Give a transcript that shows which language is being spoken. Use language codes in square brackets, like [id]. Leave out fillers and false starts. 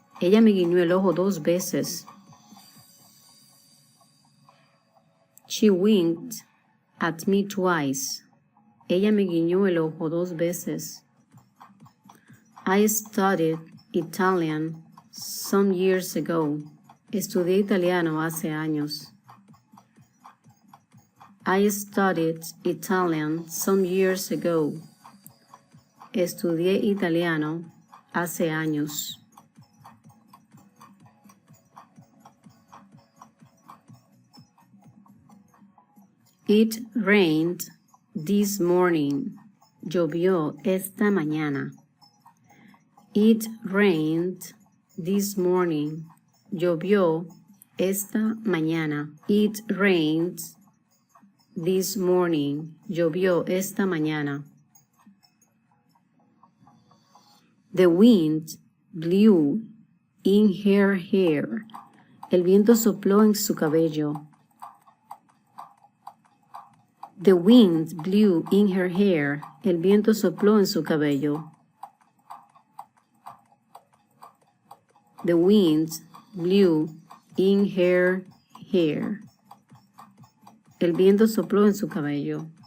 [es] Ella me guiñó el ojo 2 veces. [en] She winked at me twice. [es] Ella me guiñó el ojo 2 veces. [en] I studied Italian some years ago. [es] Estudié italiano hace años. [en] I studied Italian some years ago. [es] Estudié italiano hace años. [en] It rained this morning. [es] Llovió esta mañana. [en] It rained this morning. [es] Llovió esta mañana. [en] It rained this morning. [es] Llovió esta mañana. [en] The wind blew in her hair. [es] El viento sopló en su cabello. [en] The wind blew in her hair. [es] El viento sopló en su cabello. [en] The wind blew in her hair. [es] El viento sopló en su cabello.